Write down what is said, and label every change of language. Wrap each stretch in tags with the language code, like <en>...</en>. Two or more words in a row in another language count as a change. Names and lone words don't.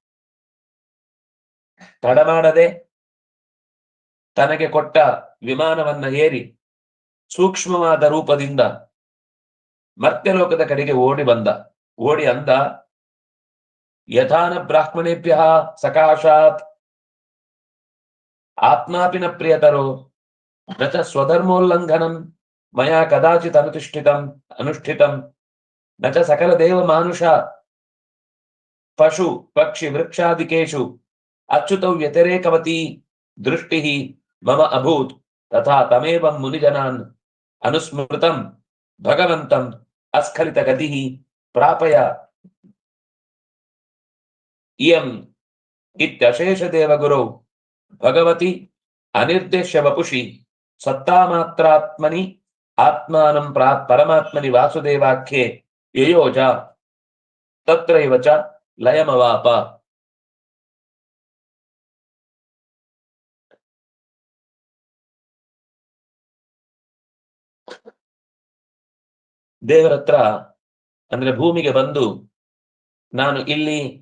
<kn>ತಡಮಾಡದೆ ತನಗೆ ಕೊಟ್ಟ ವಿಮಾನವನ್ನ ಏರಿ ಸೂಕ್ಷ್ಮವಾದ ರೂಪದಿಂದ ಮರ್ತ್ಯಲೋಕದ ಕಡೆಗೆ ಓಡಿ ಬಂದ. ಓಡಿ ಅಂದ,</kn> <sa>ಯಥಾನ ಬ್ರಾಹ್ಮಣೇಭ್ಯ ಸಕಾಶಾತ್ ಆತ್ಮಾಪಿನ ಪ್ರಿಯತರೋ ನ ಚ ಸ್ವಧರ್ಮೋಲ್ಲಂಘನಂ ಮಯಾ ಕದಾಚಿತ್ ಅನುಷ್ಠಿತಂ ನ ಚ ಸಕಲ ದೇವ ಮಾನುಷ ಪಶು ಪಕ್ಷಿ ವೃಕ್ಷಾದಿಕೇಶು ಅಚ್ಯುತೌ ವ್ಯತಿರೇಕವತಿ ದೃಷ್ಟಿ ಮಮ ಅಭೂತ್ ತಥಾ ತಮೇವಂ ಮುನಿಜನಾನ್ ಅನುಸ್ಮೃತಂ ಭಗವಂತಂ ಅಸ್ಖಲಿತ ಗತಿ ಪ್ರಾಪಯ ಇಯಂ ಇತ್ಯಶೇಷ ದೇವಗುರೌ ಭಗವತಿ ಅನಿರ್ದೇಶ್ಯ ವಪುಷಿ ಸತ್ತಾಮಾತ್ರಾತ್ಮನಿ ಆತ್ಮಾನಂ ಪರಮಾತ್ಮನಿ ವಾಸುದೇವಾಖ್ಯೆ ಯಯೋಜ ತತ್ರೈವ ಚ ಲಯಮವಾಪ.</sa> <kn>ದೇವರ ಹತ್ರ ಅಂದ್ರೆ ಭೂಮಿಗೆ ಬಂದು, ನಾನು ಇಲ್ಲಿ</kn>